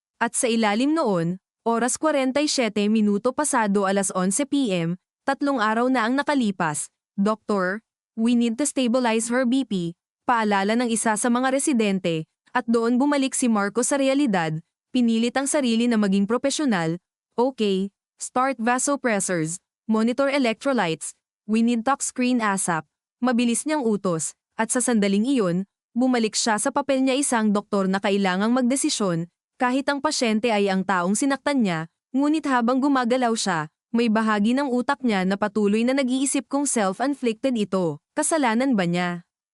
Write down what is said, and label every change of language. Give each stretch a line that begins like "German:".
Filipino: At sa ilalim noon, oras 47 minuto pasado alas 11 p.m., 3 araw na ang nakalipas. Doktor,
English: we need to stabilize her BP,
Filipino: paalala ng isa sa mga residente, at doon bumalik si Marco sa realidad, pinilit ang sarili na maging propesyonal.
English: Okay, start vasopressors, monitor electrolytes, we need talk screen ASAP.
Filipino: Mabilis niyang utos, at sa sandaling iyon, bumalik siya sa papel niya isang doktor na kailangang magdesisyon, kahit ang pasyente ay ang taong sinaktan niya, ngunit habang gumagalaw siya, may bahagi ng utak niya na patuloy na nag-iisip kung self-inflicted ito, kasalanan ba niya?